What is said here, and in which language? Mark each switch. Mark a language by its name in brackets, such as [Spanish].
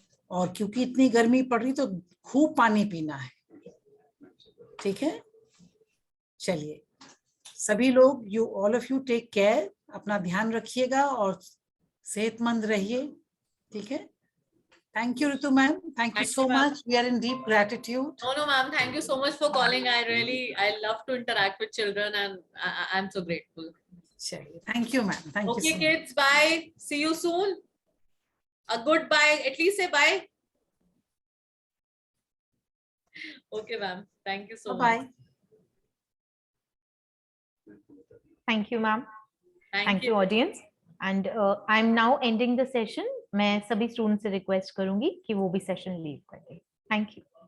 [Hindi] और क्योंकि इतनी गर्मी पड़ रही तो खूब पानी पीना है, ठीक है। चलिए सभी लोग, [English] you all of you take care, [Hindi] अपना ध्यान रखिएगा और सेहतमंद रहिए, ठीक है। [English] Thank you, Ritu ma'am. Thank you so much. We are in deep gratitude. No, ma'am. Thank you so much for calling. I love to interact with children, and I'm so grateful. Thank you, ma'am. Thank you. Okay, so kids. Bye. See you soon. A goodbye. At least say bye. Okay, ma'am. Thank you so much. Bye. Thank you, ma'am. Thank you, audience. And I'm now ending the session. [Hindi] मैं सभी student से request करूंगी कि वो भी session leave कर दें। Thank you.